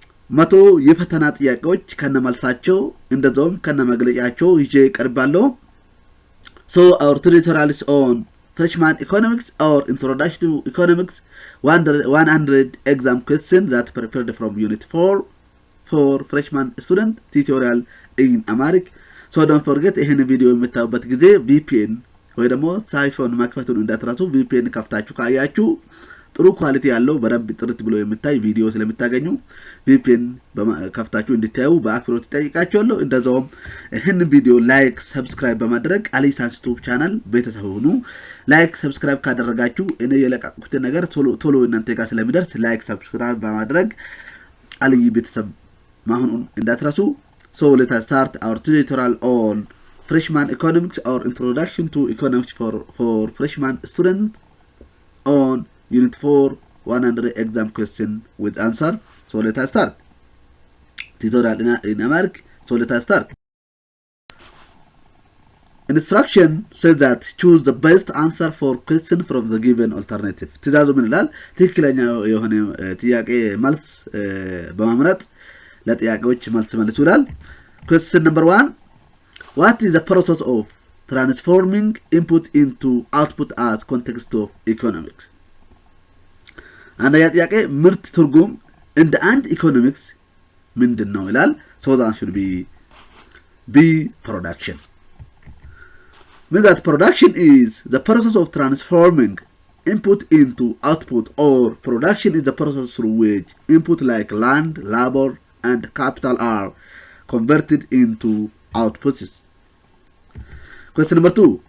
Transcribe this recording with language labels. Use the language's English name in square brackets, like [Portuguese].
[Amharic] መቶ የፈተና ጥያቄዎች ከነመልሳቸው እንደዛውም ከነመግለጫቸው ይዤ ቀርባለሁ። [English] So our tutorial is on freshman economics or introduction to economics 100 exam questions that prepared from unit 4 for freshman student tutorial in Amharic. So don't forget [Amharic] ይሄን ቪዲዮ የምታዩበት ጊዜ VPN ወይ ደግሞ ሳይፎን ማክፈቱን እንዳትረሱ። VPN ከፍታችሁ ካያችሁ ጥሩ ኳሊቲ ያለው በደንብ ጥርት ብሎ የምታይ ቪዲዮ ስለምታገኙ VPN ከፍታችሁ እንድታዩ በአክብሮት ጠይቃችኋለሁ። እንደዛውም ይሄን ቪዲዮ ላይክ ሰብስክራይብ በማድረግ አልይ ሳይንስ ዩቲዩብ ቻናል ቤተሰብ ሁኑ። ላይክ ሰብስክራይብ ካደረጋችሁ እኔ የለቀቁት ነገር ቶሎ እናንተ ጋር ስለሚደርስ ላይክ ሰብስክራይብ በማድረግ አልይ ቤተሰብ ማሁኑን እንዳትረሱ። [English] So let us start our tutorial on freshman economics or introduction to economics for freshman student on unit 4 100 exam question with answer. So let us start tutorial in Amharic. So let us start. Instruction says that choose the best answer for question from the given alternative. [Amharic] ትእዛዙ ምን ይላል? ትክክለኛ የሆነ ጥያቄ መልስ በመምረጥ ለጥያቄዎች መልስ መልሱ ይላል። [English] Question number 1. What is the process of transforming input into output as context of economics? [Amharic] አንደኛ ጥያቄ ምርት ትርጉም እንደ አንድ ኢኮኖሚክስ ምንድነው ይላል። [English] So the answer should be production. Means that production is the process of transforming input into output, or production is the process through which input like land, labor, and capital are converted into outputs. Question number 2.